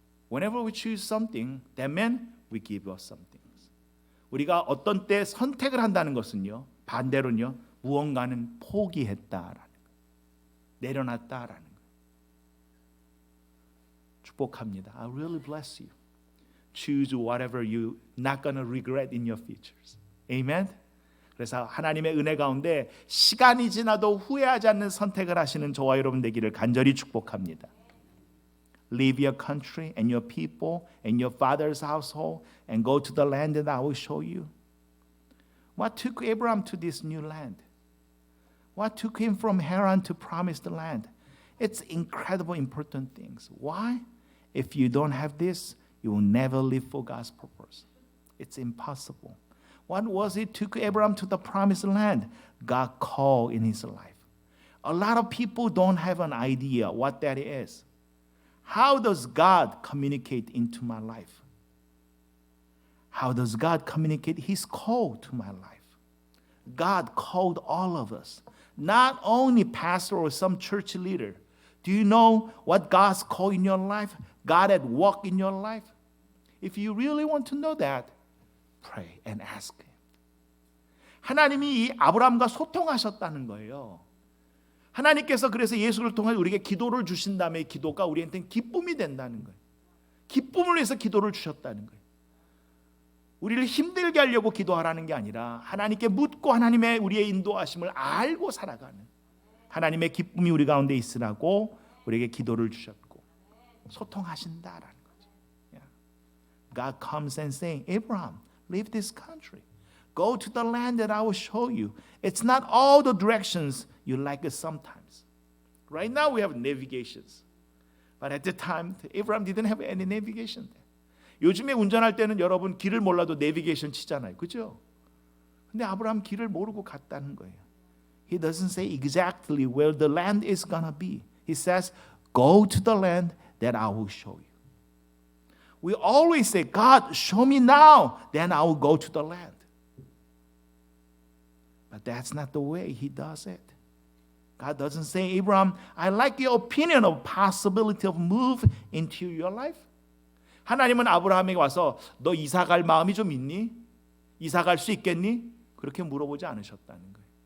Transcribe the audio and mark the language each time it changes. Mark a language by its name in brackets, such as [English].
[English] Whenever we choose something, that means we give up something. [Korean] 우리가 어떤 때 선택을 한다는 것은요, 반대로는요, 무언가는 포기했다라는 거예요. 내려놨다라는 거예요. 축복합니다. [English] I really bless you. Choose whatever you not gonna regret in your futures. Amen. [Korean] 그래서 하나님의 은혜 가운데 시간이 지나도 후회하지 않는 선택을 하시는 저와 여러분 되기를 간절히 축복합니다. [English] Leave your country and your people and your father's household and go to the land that I will show you. What took Abraham to this new land? What took him from Haran to promised land? It's incredible important things. Why? If you don't have this, you will never live for God's purpose. It's impossible. What was it took Abraham to the promised land? God called in his life. A lot of people don't have an idea what that is. How does God communicate into my life? How does God communicate His call to my life? God called all of us, not only pastor or some church leader. Do you know what God's call in your life? God at work in your life? If you really want to know that, pray and ask Him. [Korean] 하나님이 이 아브라함과 소통하셨다는 거예요. 하나님께서 그래서 예수를 통해 우리에게 기도를 주신 다음에 기도가 우리한테는 기쁨이 된다는 거예요. 기쁨을 위해서 기도를 주셨다는 거예요. 우리를 힘들게 하려고 기도하라는 게 아니라 하나님께 묻고 하나님의 우리의 인도하심을 알고 살아가는 하나님의 기쁨이 우리 가운데 있으라고 우리에게 기도를 주셨고 소통하신다라는 거죠. [English] God comes and saying, Abraham, leave this country. Go to the land that I will show you. It's not all the directions you like it sometimes. Right now we have navigations. But at the time, Abraham didn't have any navigation there. [Korean] 요즘에 운전할 때는 여러분 길을 몰라도 내비게이션 치잖아요. 그죠? 근데 아브라함 길을 모르고 갔다는 거예요. [English] He doesn't say exactly where the land is gonna be. He says, go to the land that I will show you. We always say, God, show me now, then I will go to the land. But that's not the way He does it. God doesn't say, Abraham, I like your opinion of possibility of move into your life. [Korean] 하나님은 아브라함에게 와서 너 이사 갈 마음이 좀 있니? 이사 갈 수 있겠니? 그렇게 물어보지 않으셨다는 거예요.